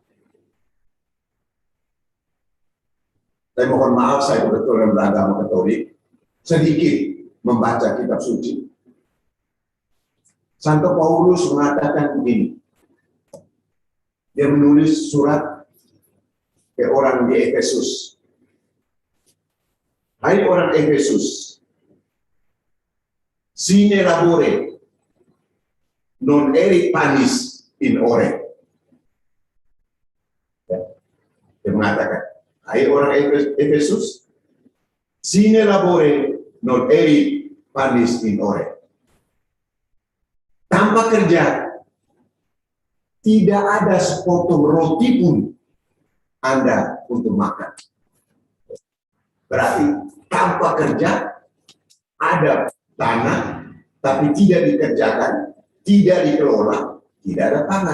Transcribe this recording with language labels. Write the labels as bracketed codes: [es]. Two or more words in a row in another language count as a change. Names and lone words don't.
[id] Saya mohon maaf, saya kebetulan beragama Katolik, sedikit membaca kitab suci. Santo Paulus mengatakan begini, dia menulis surat ke orang di Efesus. Hai orang Efesus, [la] sine labore, non erit panis in ore. [id] Ya. Dia mengatakan, hai orang Efesus, [la] sine labore, non erit panis in ore. [id] Tanpa kerja, tidak ada sepotong roti pun Anda untuk makan. Berarti tanpa kerja, ada tanah, tapi tidak dikerjakan, tidak dikelola, tidak ada pangan.